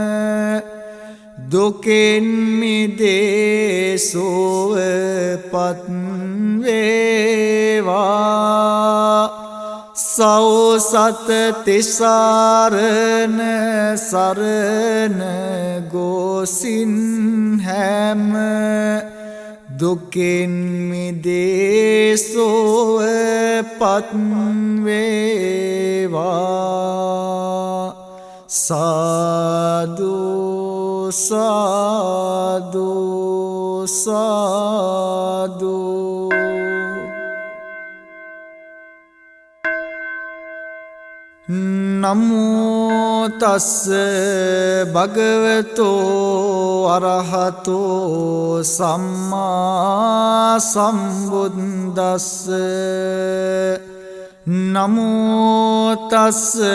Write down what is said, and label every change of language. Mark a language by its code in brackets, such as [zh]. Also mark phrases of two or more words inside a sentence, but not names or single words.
[si] දුකෙන් මිදේ සුවපත් වේවා සෞසත තිසරණ සරණ ගෝසින් හැම දුකෙන් මිදේ සුවපත් වේවා සාදු සාදු [pi] සාදු නමෝ තස්ස භගවතෝ අරහතෝ සම්මා සම්බුද්දස්ස නමෝ තස්ස